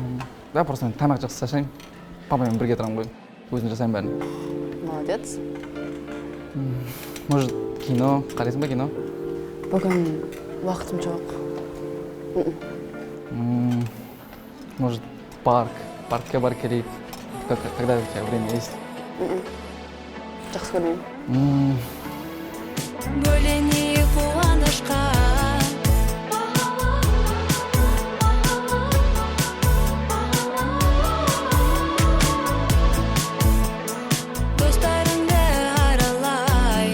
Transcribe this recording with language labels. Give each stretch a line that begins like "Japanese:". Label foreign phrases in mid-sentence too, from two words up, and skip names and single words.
Russian: Да, просто
Kazakh: мен тамақ жақсы ашайын. Папамен бірге тұрамын ғой. Өзім жасаймын бәрін. Молодец. Может, кино, қарайсың ба кино? Бүгін уақытым жоқ. Может, паркке барып келейік.
Russian: Когда у тебя время есть?
Kazakh: Жақсы көрмеймін. Бөленейік қуанышқа. Достарыңды аралай.